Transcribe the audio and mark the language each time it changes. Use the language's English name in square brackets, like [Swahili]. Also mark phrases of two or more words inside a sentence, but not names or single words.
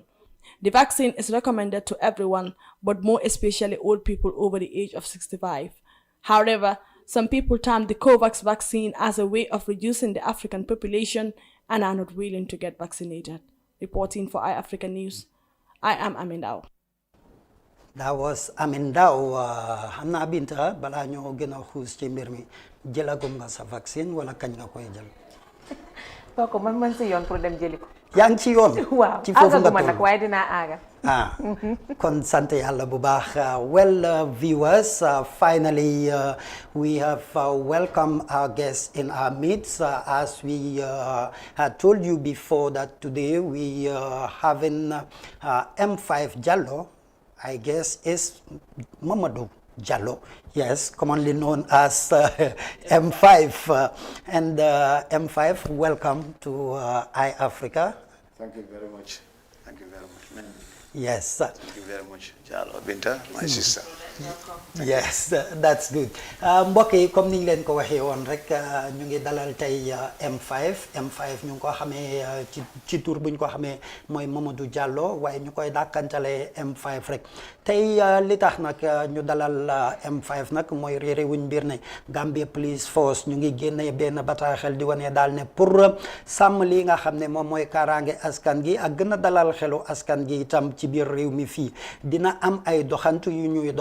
[English] The vaccine is recommended to everyone, but more especially old people over the age of 65. However, some people term the COVAX vaccine as a way of reducing the African population and are not willing to get vaccinated. Reporting for iAfrica News, I am Amindao. That was Amindao. [Wolof] Hamna Binta, bala nyo gina xuus ci mbir mi jëlagum nga sa vaccine wala kañ nga koy jël. Koko man si yoon pour dem jëli ko. Yaa ngi ci yoon. Waaw àggaguma nag waaye dinaa àgga. Kon sant Yàlla bu baax. [English] Well, viewers, finally we have welcomed our guest in our midst. As we had told you before that today we having M5 Jallow, I guess is Mamadou Jallow, yes, commonly known as M5. And M5, welcome to iAfrica. Thank you very much. Thank you very much, man. Yes. Thank you very much, Jallow Binta, my sister. Yes, that's good. [Wolof] Mbokk yi comme niñ leen ko waxee woon rek ñu ngi dalal tey M5 ñu ngi ko xamee ci tur buñ ko xamee mooy Mamadou Jallow waaye ñu koy dàkkantale M5 rek tey li tax nag ñu dalal M5 nag mooy réeré wuñ mbir ne Gambia Police Force ñu ngi génne benn bataaxel di wane daal ne pour sàmm li nga xam ne moom mooy kaaraange askan gi ak gën a dalal xelu askan gi itam ci biir réew mi fii dina am ay doxantu yu ñuy doxantu